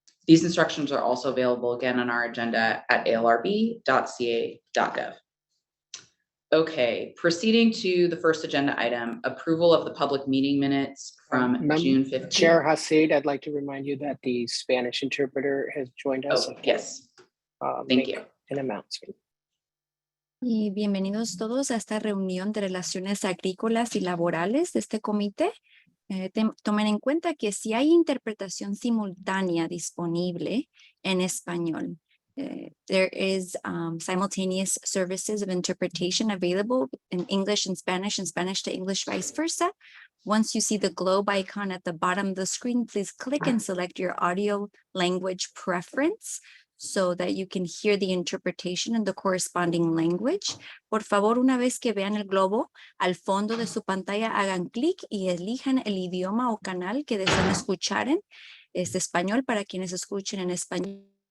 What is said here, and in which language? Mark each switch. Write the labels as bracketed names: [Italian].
[English] These instructions are also available again on our agenda at alrb.ca.gov. Okay, proceeding to the first agenda item, approval of the public meeting minutes from June 15th. Chair Hasid, I'd like to remind you that the Spanish interpreter has joined us. Oh, yes, thank you. An announcement. [Spanish] Y bienvenidos todos a esta reunión de relaciones agrícolas y laborales de este comité. Tomen en cuenta que si hay interpretación simultánea disponible en español, [English] there is simultaneous services of interpretation available in English and Spanish to English, vice versa. Once you see the globe icon at the bottom of the screen, please click and select your audio language preference so that you can hear the interpretation in the corresponding language. [Spanish] Por favor, una vez que vean el globo, al fondo de su pantalla hagan clic y elijan el idioma o canal que deseen escuchar en español para quienes escuchen en español.